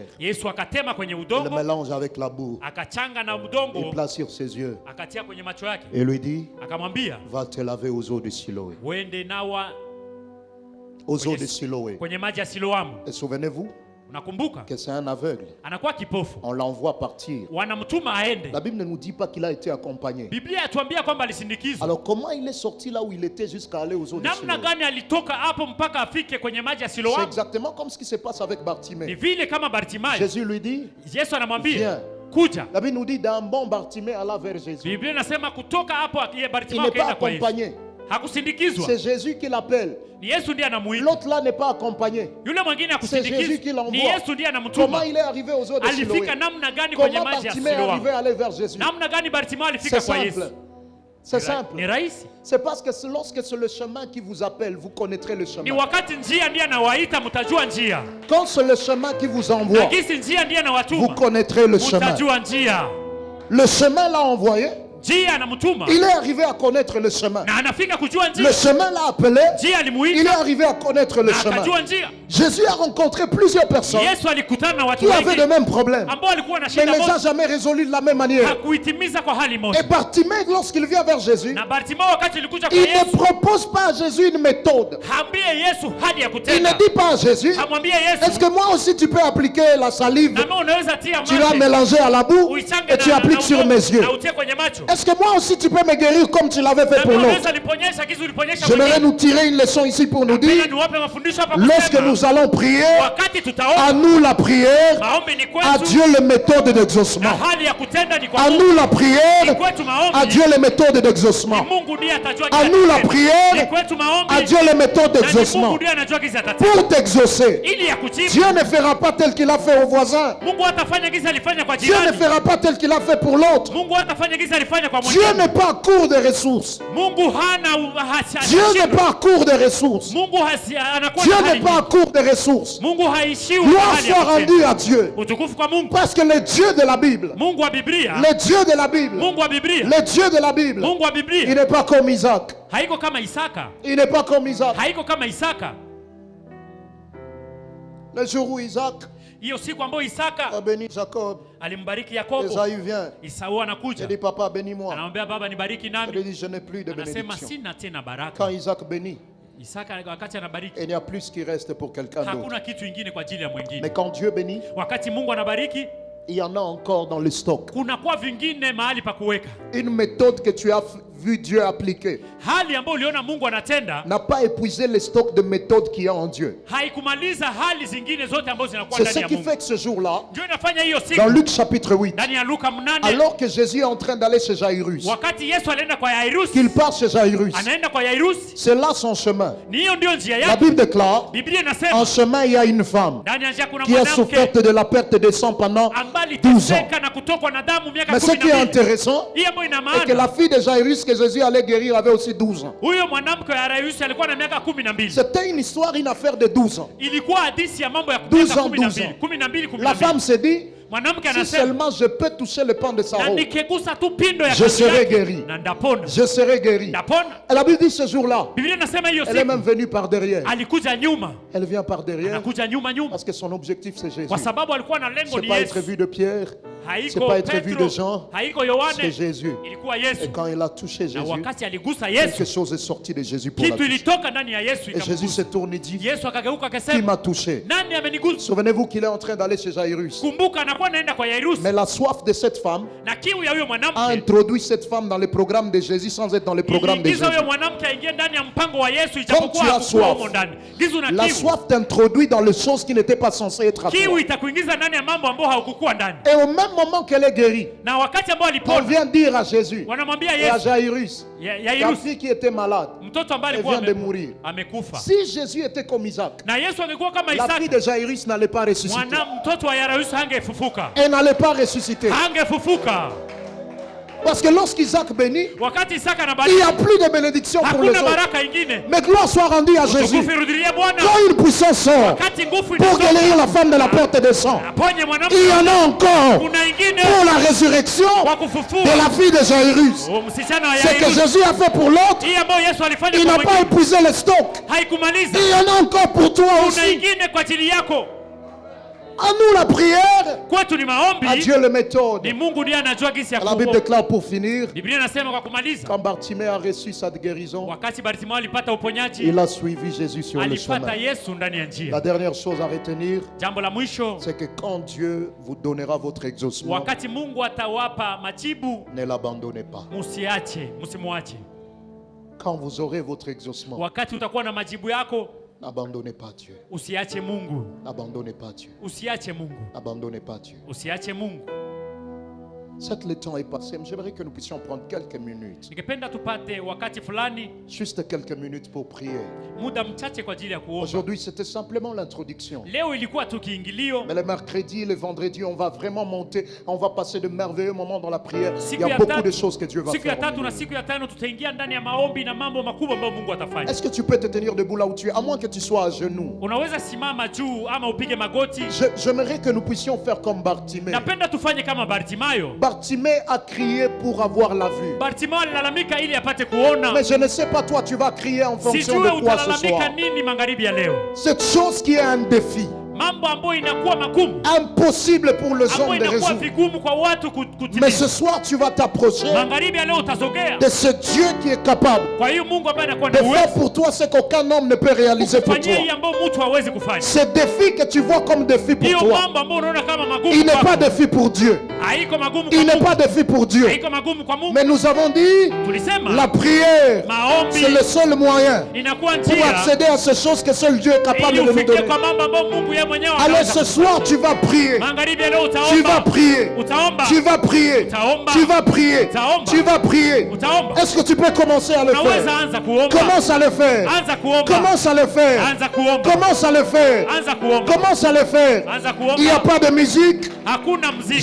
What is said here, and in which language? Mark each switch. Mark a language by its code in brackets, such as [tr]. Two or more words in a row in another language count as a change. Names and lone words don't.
[sw] Yesu akatema kwenye [fr] Il le [sw] udongo, [fr] mélange avec la boue. [sw] akachanga na [fr] Il [sw] udongo, [fr] place sur ses yeux. [sw] akatia kwenye macho yake, [fr] Et lui dit, [sw] akamwambia [fr] va te laver aux eaux de Siloé. [sw] uende nawa [fr] Aux eaux de Siloé. [sw] kwenye maji ya Siloamu. [fr] Et souvenez-vous [sw] Unakumbuka, [fr] que c'est un aveugle. [sw] anakuwa kipofu, [fr] On l'envoie partir. [sw] wanamtuma aende. [fr] La Bible ne nous dit pas qu'il a été accompagné. [sw] Biblia yatuambia kwamba alisindikizwa. [fr] Alors comment il est sorti là où il était jusqu'à aller aux eaux de [sw] Namna [fr] Siloé? [sw] gani alitoka hapo mpaka afike kwenye maji ya [fr] C'est [sw] Siloamu? [fr] exactement comme ce qui se passe avec [sw] Ni [fr] Bartimée. [sw] vile kama Bartimayo, [fr] Jésus lui dit, [sw] Yesu anamwambia [fr] viens. [sw] kuja. [fr] La Bible nous dit d'un bon Bartimée alla vers Jésus. [sw] Biblia inasema kutoka hapo ye [fr] Il [sw] Bartimayo [fr] n'est pas [sw] akaenda kwa Yesu. [fr] accompagné. [sw] Hakusindikizwa. [fr] C'est Jésus qui l'appelle. [sw] Ni Yesu ndiye anamuita. [fr] L'autre là n'est pas accompagné. [sw] Yule mwingine [fr] C'est Jésus qui [sw] hakusindikizwa. [fr] l'envoie. [sw] Ni Yesu ndiye [fr] Comment [sw] anamtuma. [fr] il est arrivé aux eaux de Siloé? [sw] Alifika namna gani kwenye [fr] Comment [sw] maji ya [fr] Bartimée est [sw] Siloamu? [fr] arrivé à aller vers Jésus? [sw] Namna gani Bartimayo alifika [fr] C'est [sw] kwa Yesu? [fr] simple. C'est [sw] Ni [fr] simple. [sw] rahisi. [fr] C'est parce que lorsque c'est le chemin qui vous appelle, vous connaîtrez le [sw] Ni [fr] chemin. [sw] wakati njia ndiye anawaita, mtajua njia. [fr] Quand c'est le chemin qui vous envoie, [sw] Na gisi njia ndiye [fr] vous [sw] anawatuma, [fr] connaîtrez le chemin. [sw] mtajua njia. [fr] Le chemin l'a envoyé. [sw] Njia anamtuma [fr] Il est arrivé à connaître le chemin. [sw] na anafika kujua [fr] Le [sw] njia. [fr] chemin l'a appelé. [sw] Njia [fr] Il est [sw] alimuita [fr] arrivé à connaître le [sw] na [fr] chemin. [sw] akajua njia. [fr] Jésus a rencontré plusieurs personnes [sw] Yesu alikutana na watu [fr] qui avaient [sw] wengi [fr] le même problème, [sw] ambao walikuwa na [fr] mais il [sw] shida [fr] ne les a [sw] moja, [fr] jamais résolus de la même manière. [sw] hakuitimiza kwa hali [fr] Et [sw] moja. [fr] Bartimée, lorsqu'il vient vers Jésus, [sw] Na Bartimayo wakati alikuja kwa [fr] il ne [sw] Yesu, [fr] propose pas à Jésus une méthode. [sw] haambie Yesu hali ya [fr] Il ne [sw] kutenda. [fr] dit pas à Jésus, [sw] Hamwambie [fr] est-ce [sw] Yesu, [fr] que moi aussi tu peux appliquer la salive, [sw] na mimi unaweza tia [fr] tu l'as [sw] maji [fr] mélangée à la boue [sw] uichange [fr] et tu appliques sur mes yeux. [sw] na utie kwenye macho. [fr] Est-ce que moi aussi tu peux me guérir comme tu l'avais fait [sw] Na [fr] pour [sw] mimi [fr] l'autre? [sw] unaweza niponyesha kizi uliponyesha [fr] J'aimerais [sw] mwingine. [fr] nous tirer une leçon ici pour nous dire, [sw] Napenda niwape mafundisho hapa [fr] lorsque [sw] kusema, [fr] nous allons prier, [sw] wakati [fr] à [sw] tutaomba, [fr] nous la prière, [sw] maombi ni [fr] à [sw] kwetu, [fr] Dieu les méthodes [sw] na [fr] d'exaucement. [sw] hali ya kutenda ni kwa [fr] À [sw] Mungu. [fr] nous la [sw] Ni [fr] prière, [sw] kwetu maombi, [fr] à Dieu les méthodes [sw] ni [fr] d'exaucement. [sw] Mungu ndiye atajua [fr] À [sw] kila [fr] nous la [sw] kitu. Ni [fr] prière, [sw] kwetu maombi, [fr] à Dieu les méthodes [sw] na ni Mungu [fr] d'exaucement. [sw] ndiye anajua kizi atatenda. [fr] Pour t'exaucer, [sw] Ili ya kujibu, [fr] Dieu ne fera pas tel qu'il a fait au voisin. [sw] Mungu hatafanya kizi alifanya kwa [fr] Dieu ne [sw] jirani. [fr] fera pas tel qu'il a fait pour l'autre. [sw] Mungu hatafanya kizi alifanya kwa [fr] Dieu [sw] mwingine. [fr] n'est pas à court de ressources. [sw] Mungu hana [fr] Dieu n'est pas à court de ressources. [sw] Mungu anakuwa [fr] Dieu [sw] na [fr] n'est [sw] hali [fr] pas à court de ressources. [sw] Mungu haishiwi [fr] Gloire [sw] hali ya [fr] soit [sw] kutenda. [fr] rendue à Dieu. [sw] Utukufu kwa Mungu. [fr] Parce que le Dieu de la Bible, [sw] Mungu wa Biblia, [fr] le Dieu de la Bible, [sw] Mungu wa Biblia, [fr] le Dieu de la Bible, [sw] Mungu wa [fr] il [sw] Biblia [fr] n'est pas comme Isaac. [sw] haiko kama Isaka, [fr] Il n'est pas comme Isaac. [sw] haiko kama Isaka. [fr] Le jour où Isaac [sw] Hiyo siku ambayo Isaka [fr] a béni Jacob, [sw] alimbariki Yakobo, [fr] Esaü vient. [sw] Isau [fr] Il [sw] anakuja [fr] dit, papa, bénis-moi. [sw] anamwambia baba, nibariki [fr] Il [sw] nami. [fr] dit, je n'ai plus de [sw] Anasema [fr] bénédiction. [sw] sina tena baraka. [fr] Quand Isaac bénit, [sw] Isaka wakati anabariki, [fr] il n'y a plus qui reste pour quelqu'un d'autre. [sw] hakuna kitu ingine kwa ajili ya mwingine. [fr] Mais quand Dieu bénit, [sw] Wakati Mungu anabariki, [fr] il y en a encore dans le stock. [sw] kunakuwa vingine mahali pa kuweka. [fr] Une méthode que tu as vu Dieu appliquer [sw] Hali ambayo uliona Mungu anatenda [fr] n'a pas épuisé le stock de méthodes qu'il y a en Dieu. [sw] haikumaliza hali zingine zote ambazo zinakuwa [fr] C'est [sw] ndani [fr] ce [sw] ya [fr] qui [sw] Mungu. [fr] fait que ce jour-là, [sw] Ndio inafanya hiyo siku [fr] dans Luc chapitre 8, [sw] ndani ya Luka 8, [fr] alors que Jésus est en train d'aller chez Jairus, [sw] wakati Yesu alienda kwa Yairus, [fr] qu'il part chez Jairus, [sw] anaenda kwa Yairus, [fr] c'est là son chemin. [sw] ni hiyo ndio njia [fr] La [sw] yake. [fr] Bible déclare, [sw] Biblia [fr] en [sw] inasema [fr] chemin, il y a une femme [sw] ndani ya njia kuna [fr] qui a [sw] mwanamke [fr] souffert de la perte de sang pendant [sw] ambaye [fr] 12 ans. [sw] aliteseka na kutokwa na damu miaka [fr] Mais ce qui est [sw] 12. [fr] intéressant, [sw] Hii ambayo ina [fr] c'est que la [sw] maana [fr] fille de Jairus que Jésus allait guérir avait aussi 12 ans. [sw] huyo mwanamke wa Yairus alikuwa na miaka 12. [fr] C'était une histoire, une affaire de 12 ans. [sw] Ilikuwa hadithi ya mambo ya [fr] 12 [sw] miaka [fr] ans, 12 ans. [sw] 12. [fr] La femme s'est dit, [sw] Mwanamke [fr] si [sw] anasema [fr] seulement je peux toucher le pan de sa [sw] na [fr] robe, [sw] nikigusa tu pindo ya [fr] je [sw] kanzu [fr] serai [sw] yake, [fr] guéri. [sw] na ndapona. [fr] Je serai guéri. [sw] Ndapona. [fr] Et la Bible dit ce jour-là, [sw] Biblia inasema hiyo [fr] elle est même [sw] siku [fr] venue par derrière. [sw] alikuja nyuma, [fr] Elle vient par derrière [sw] anakuja nyuma [fr] parce que son objectif c'est Jésus. [sw] kwa sababu alikuwa na lengo [fr] C'est [sw] ni [fr] pas être [sw] Yesu. [fr] vu de Pierre, c'est [sw] Haiko [fr] pas être vu de [sw] Petro, [fr] Jean, [sw] haiko [fr] c'est [sw] Yohane, [fr] Jésus. [sw] ilikuwa [fr] Et [sw] Yesu. [fr] quand il a touché [sw] Na [fr] Jésus, [sw] wakati aligusa [fr] quelque [sw] Yesu, [fr] chose est sorti de Jésus pour la [sw] kitu [fr] toucher. [sw] ilitoka ndani ya Yesu [fr] Et Jésus [sw] ikamgusa. [fr] se tourne et dit, [sw] Yesu akageuka [fr] qui [sw] akasema, [fr] m'a touché? [sw] nani amenigusa? [fr] Souvenez-vous qu'il est en train d'aller chez Jairus. [sw] Kumbuka anakuwa naenda kwa Yairus, [fr] Mais la soif de cette femme [sw] na kiu ya huyo [fr] a [sw] mwanamke [fr] introduit cette femme dans le programme de Jésus sans être dans le programme de [sw] iliingiza [fr] Jésus. [sw] huyo mwanamke aingie ndani ya mpango wa Yesu, [fr] tu [sw] ijapokuwa [fr] as [sw] hakukuwa [fr] soif, [sw] humo ndani. Gizu na [fr] La [sw] kiu, [fr] soif t'introduit dans les choses qui n'étaient pas censées être à [sw] kiu [fr] toi. [sw] itakuingiza ndani ya mambo ambayo haukukuwa ndani. [fr] Et au même moment qu'elle est guérie, [sw] Na wakati ambao [fr] on [sw] alipona, [fr] vient dire à Jésus [sw] wanamwambia [fr] et à [sw] Yesu, [fr] Jairus, la [sw] Yairus, [fr] fille qui était malade, [sw] mtoto ambaye [fr] elle [sw] alikuwa [fr] vient de mourir. [sw] amekufa. [fr] Si Jésus était comme Isaac, [sw] Na Yesu angekuwa kama [fr] la fille [sw] Isaka, [fr] de Jairus n'allait pas ressusciter. [sw] mtoto wa Yairus hangefufuka, [fr] Elle n'allait pas ressusciter. [sw] hangefufuka. [fr] Parce que lorsqu'Isaac bénit, [sw] Wakati Isaka [fr] il n'y [sw] anabariki, [fr] a plus de bénédiction pour les [sw] hakuna [fr] autres. [sw] baraka ingine. [fr] Mais gloire soit rendue à Jésus. [sw] Utukufu irudilie Bwana. [fr] Quand une puissance sort [sw] Wakati nguvu [fr] pour [sw] inatoka, [fr] guérir la femme de la porte des sangs, [sw] aponye mwanamke, [fr] il y en a encore [sw] kuna ingine [fr] pour la résurrection [sw] kwa [fr] de [sw] kufufua. [fr] la fille de Jairus. [sw] Msichana wa [fr] Ce que [sw] Yairus, [fr] Jésus a fait pour l'autre, [sw] hii ambayo Yesu alifanya [fr] il [sw] kwa [fr] n'a pas [sw] mwingine [fr] épuisé le stock. [sw] haikumaliza. [fr] Il y en a encore pour toi [sw] Kuna [fr] aussi. [sw] ingine kwa ajili yako. [fr] À nous la prière, [sw] Kwetu ni [fr] à [sw] maombi, [fr] Dieu les méthodes. [sw] ni Mungu ndiye anajua jinsi ya [fr] La Bible [sw] kuokoa. [fr] déclare pour finir, [sw] Biblia inasema kwa kumaliza, [fr] quand Bartimée a reçu sa guérison, [sw] wakati Bartimayo alipata uponyaji, [fr] il a suivi Jésus sur le [sw] alipata [fr] chemin. [sw] Yesu ndani ya [fr] La [sw] njia. [fr] dernière chose à retenir, [sw] Jambo la mwisho, [fr] c'est que quand Dieu vous donnera votre exaucement, [sw] wakati Mungu atawapa majibu, [fr] ne l'abandonnez pas. [sw] musiache, msimwache. [fr] Quand vous aurez votre exaucement, [sw] Wakati utakuwa na majibu yako, [fr] n'abandonnez pas Dieu. [sw] usiache Mungu, [fr] N'abandonnez pas Dieu. [sw] usiache Mungu, [fr] N'abandonnez pas Dieu. [sw] usiache Mungu. [fr] Certes, le temps est passé, mais j'aimerais que nous puissions prendre quelques minutes. [sw] Ningependa tupate wakati fulani, [fr] Juste quelques minutes pour prier. [sw] muda mchache kwa ajili ya kuomba. [fr] Aujourd'hui, c'était simplement l'introduction. [sw] Leo ilikuwa tu kiingilio. [fr] Mais le mercredi, le vendredi, on va vraiment monter. On va passer de merveilleux moments dans la prière. Il [sw] Siku [fr] y a [sw] ya [fr] beaucoup [sw] tatu- [fr] de choses que Dieu va [sw] Siku ya [fr] faire. [sw] tatu na siku ya tano tutaingia ndani ya maombi na mambo makubwa ambayo Mungu atafanya. [fr] Est-ce que tu peux te tenir debout là où tu es, à moins que tu sois à genoux? [sw] Unaweza simama juu ama upige magoti. [fr] J'aimerais que nous puissions faire comme Bartimée. [sw] Napenda tufanye kama Bartimayo. [fr] Bartimée a crié pour avoir la vue. [sw] Bartimayo alilalamika ili apate kuona. [fr] Mais je ne sais pas, toi, tu vas crier en fonction [sw] Sijue [fr] de quoi ce [sw] utalalamika [fr] soir. [sw] nini magharibi ya leo. [fr] Cette chose qui est un défi, [sw] mambo ambayo inakuwa magumu, [fr] impossible pour les [sw] ambayo [fr] hommes de [sw] inakuwa [fr] résoudre. [sw] vigumu kwa watu [fr] Mais [sw] kutimiza. [fr] ce soir, tu vas t'approcher [sw] Magharibi ya leo utasogea [fr] de ce Dieu qui est capable [sw] kwa hiyo Mungu ambaye anakuwa [fr] de [sw] na [fr] faire [sw] uwezo [fr] pour toi ce qu'aucun homme ne peut réaliser pour [sw] kufanyia [fr] toi. [sw] hii ambayo mtu hawezi kufanya. [fr] Ce défi que tu vois comme défi pour [sw] Hiyo [fr] toi, [sw] mambo ambayo unaona kama magumu [fr] il n'est [sw] kwako, [fr] pas défi pour Dieu. [sw] haiko magumu [fr] Il [sw] kwa [fr] n'est [sw] Mungu, [fr] pas défi pour Dieu. [sw] haiko magumu kwa Mungu. [fr] Mais nous avons dit, [sw] Tulisema [fr] la prière, [sw] maombi [fr] c'est le seul moyen [sw] inakuwa [fr] pour [sw] njia [fr] accéder à ces choses que seul Dieu est capable [sw] ili [fr] de nous [sw] ufikie [fr] donner. [sw] kwa mambo ambayo Mungu yeye mwenyewe [fr] Alors [sw] anaweza [fr] ce [sw] kufanya. [fr] soir, tu vas prier. [sw] Magharibi ya leo [fr] Tu vas [sw] utaomba, [fr] prier. [sw] utaomba, [fr] Tu vas prier. [sw] utaomba, [fr] Tu vas prier. [sw] utaomba, [fr] Tu vas prier. [sw] utaomba. [fr] Est-ce que tu peux commencer à le [sw] Unaweza [fr] faire? [sw] anza kuomba, [fr] Commence à le faire. [sw] anza kuomba, [fr] Commence à le faire. [sw] anza kuomba, [fr] Commence à le faire. [sw] anza kuomba, [fr] Commence à le faire. [sw] anza [fr] Il n'y a [sw] kuomba. [fr] pas de musique, [sw] Hakuna muziki,